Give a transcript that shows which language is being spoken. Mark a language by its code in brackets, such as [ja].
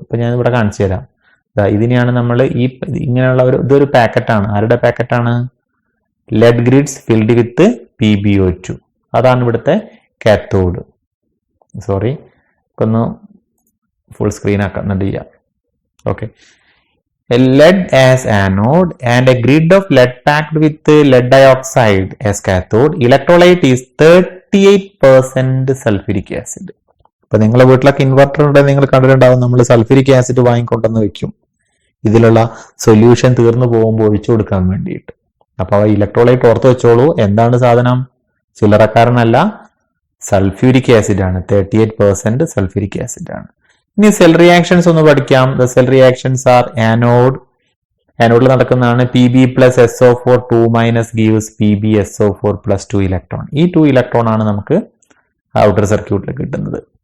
[ml] ഇപ്പൊ ഞാൻ ഇവിടെ കാണിച്ചു തരാം. ഇതിനെയാണ് നമ്മൾ ഇങ്ങനെയുള്ള ഇതൊരു പാക്കറ്റാണ്. ആരുടെ പാക്കറ്റാണ്? [en] Lead grids filled with PbO2. [ml] അതാണ് ഇവിടുത്തെ കാത്തോഡ്. സോറി, ഇപ്പൊ ഒന്ന് ഫുൾ സ്ക്രീൻ ആക്കുന്നുണ്ട് ചെയ്യാം. Okay. [en] A lead as anode and a grid of lead packed with lead dioxide as cathode. Electrolyte is 38% sulfuric acid. [ml] ഇപ്പൊ നിങ്ങളുടെ വീട്ടിലൊക്കെ ഇൻവെർട്ടർ ഉണ്ടെങ്കിൽ നിങ്ങൾ കണ്ടിട്ടുണ്ടാവും, നമ്മൾ സൾഫ്യൂരിക് ആസിഡ് വാങ്ങിക്കൊണ്ടെന്ന് വെക്കും ഇതിലുള്ള സൊല്യൂഷൻ തീർന്നു പോകുമ്പോൾ ഒഴിച്ചു കൊടുക്കാൻ വേണ്ടിയിട്ട്. അപ്പൊ ഇലക്ട്രോലൈറ്റ് ഓർത്ത് വെച്ചോളൂ. എന്താണ് സാധനം? ചില്ലറക്കാരനല്ല, സൾഫ്യൂരിക് ആസിഡ് ആണ്. 38% സൾഫ്യൂരിക് ആസിഡ് ആണ്. ഇനി സെൽ റിയാക്ഷൻസ് ഒന്ന് പഠിക്കാം. [en] the cell reactions are [ml] ആനോഡിൽ നടക്കുന്നതാണ്. [en] Pb plus SO4 2- gives PbSO4 plus 2 electron. [ml] ഈ 2 ഇലക്ട്രോൺ ആണ് നമുക്ക് ഔട്ടർ സർക്യൂട്ടിൽ കിട്ടുന്നത്.